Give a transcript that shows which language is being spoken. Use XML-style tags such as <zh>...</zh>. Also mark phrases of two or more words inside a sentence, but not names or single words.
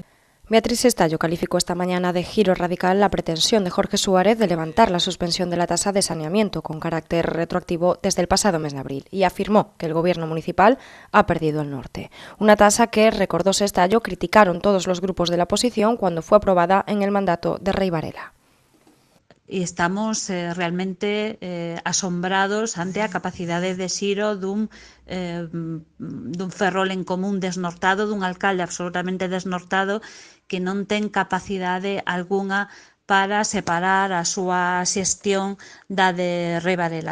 <es>Beatriz Estallo calificó esta mañana de giro radical la pretensión de Jorge Suárez de levantar la suspensión de la tasa de saneamiento con carácter retroactivo desde el pasado mes de abril y afirmó que el Gobierno municipal ha perdido el norte. Una tasa que, recordó Estallo, criticaron todos los grupos de la oposición cuando fue aprobada en el mandato de Rey Varela.</es> <gl>e estamos realmente asombrados ante a capacidade de xiro dun Ferrol en Común desnortado, dun alcalde absolutamente desnortado que non ten capacidade algunha para separar a súa xestión da de Rei Varela.</gl>